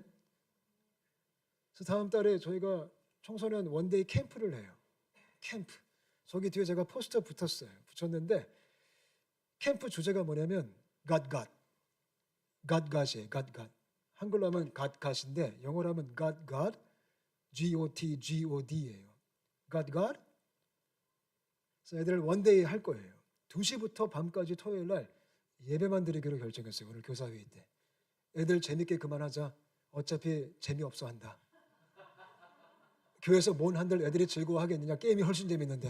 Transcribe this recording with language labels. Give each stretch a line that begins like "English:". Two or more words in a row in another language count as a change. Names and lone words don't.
Korean: 그래서 다음 달에 저희가 청소년 원데이 캠프를 해요. 캠프. 저기 뒤에 제가 포스터 붙였는데 캠프 주제가 뭐냐면 God God. God God이에요. God God. 한글로 하면 God God인데 영어로 하면 God God. G-O-T G-O-D예요. God God. 그래서 애들 원데이 할 거예요. 2시부터 밤까지 토요일 날 예배만 드리기로 결정했어요. 오늘 교사회의 때. 애들 재밌게 그만하자. 어차피 재미없어 한다. 교회에서 뭔 한들 애들이 즐거워하겠느냐. 게임이 훨씬 재밌는데.